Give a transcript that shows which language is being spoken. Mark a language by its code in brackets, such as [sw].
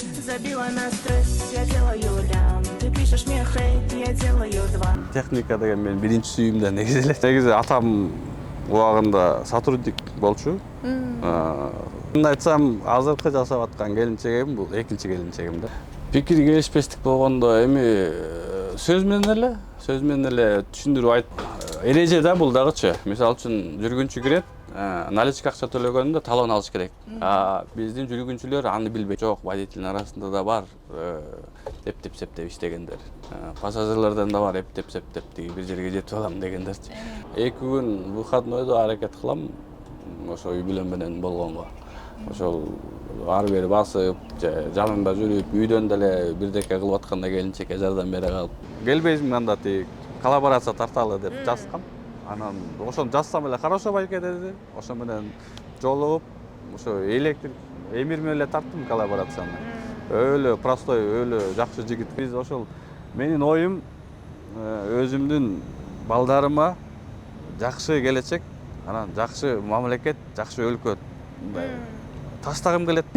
[ru] забила на стресс, я делаю лям. Ты пишешь мне хейт, я делаю два. [ky] Техника деген мен биринчи сүйүмдөн негизи эле. Негизи атам убагында сотрудник болчу. Мындай айтсам, азыркы жасап аткан келинчегим бул экинчи келинчегим да. Пикир келишпестик болгондо эми сөз менен эле түшүндүрүп айтып, эреже да бул дагычы. Мисалы үчүн жүргүнчү кирет, наличка акча төлөгөндө талон алыш керек. Биздин жүргүнчүлөр аны билбейт. Жок, водительдин арасында да бар эптеп-септеп иштегендер. Пассажирлерден да бар эптеп-септеп бир жерге жетип алам дегендерчи. 2 күн выходнойдо аракет кылам ошо үй бүлө менен болгонго. Ошол ары бери басып, жанында жүрүп, үйдөн деле бирдеке кылып атканда келинчекке жардам бере калып. Келбейсиң анда тиги коллаборация тарталы деп жазгам. Анан ошону жазсам эле хорошо байке деди. Ошо менен жолугуп, ошо электрик эмир менен эле тарттым коллаборацияны. Өлө простой, өлө жакшы жигит. Биз ошол менин оюм өзүмдүн балдарыма жакшы келечек, анан жакшы мамлекет, жакшы өлкө таштагым келет.